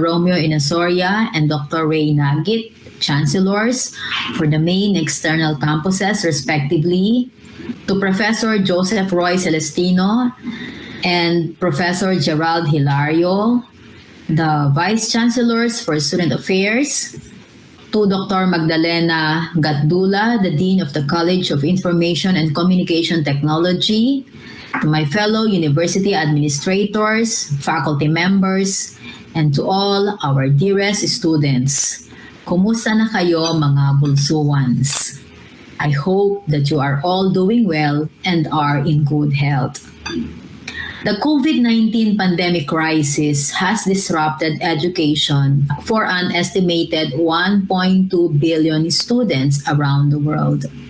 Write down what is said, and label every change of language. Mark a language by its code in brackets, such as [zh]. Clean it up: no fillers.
[en] Romeo Inasoria, and Dr. Ray Nagit, Chancellors for the main external campuses, respectively, to Professor Joseph Roy Celestino and Professor Gerald Hilario, the Vice Chancellors for Student Affairs, to Dr. Magdalena Gatdula, the Dean of the College of Information and Communication Technology, to my fellow university administrators, faculty members, and to all our dearest students. [tl] Kumusta na kayo mga BulSuans? [en] I hope that you are all doing well and are in good health. The COVID-19 pandemic crisis has disrupted education for an estimated 1.2 billion students around the world.